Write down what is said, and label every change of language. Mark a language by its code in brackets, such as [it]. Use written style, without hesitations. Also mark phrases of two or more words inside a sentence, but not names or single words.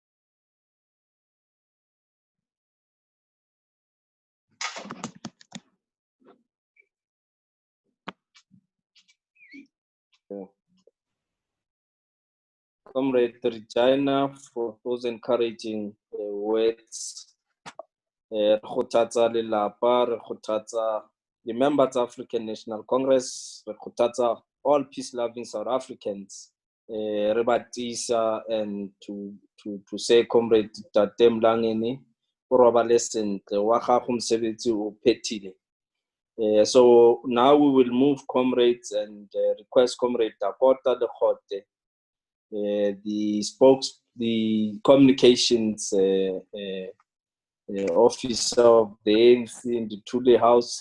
[en] Comrade Regina, for those encouraging words. [tn] Re kgothatsa lelapa, re kgothatsa [en] the members of African National Congress, [tn] re kgothatsa [en] all peace-loving South Africans. [tn] Re ba tiisa, [en] and to say, [tn] Comrade Tate Mlangeni, o robale sentle, wa gago mosebetsi o phethile. [en] So now we will move, comrades, and request Comrade Dakota Lekgote, the communications officer of the ANC in the Thule House.